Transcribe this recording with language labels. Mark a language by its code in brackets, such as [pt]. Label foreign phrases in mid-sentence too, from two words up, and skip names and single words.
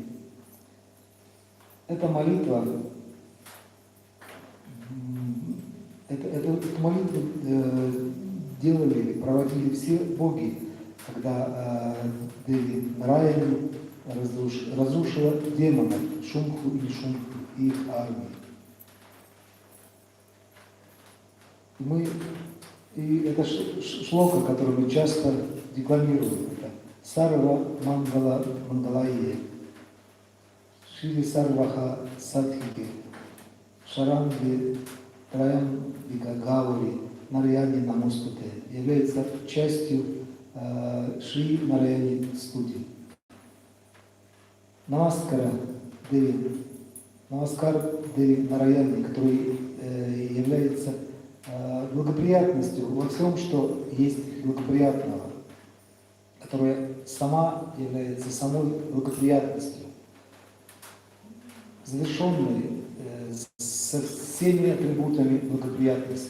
[ru] Эта молитва, эту молитву проводили все боги, когда Деви Нараяни разрушила демонов, Шумху и Нишумху и их армии. И это шлока, которую мы часто декламируем, это [sa] सर्व मङ्गल माङ्गल्ये, शिवे सर्वार्थ साधिके, शरण्ये त्र्यम्बके गौरि, नारायणि नमोऽस्तुते, [ru] является частью Шри Нараяни Стути. Намаскар Деви Нараяни, который является благоприятностью во всем, что есть благоприятного, которая сама является самой благоприятностью, завершенной со всеми атрибутами благоприятности.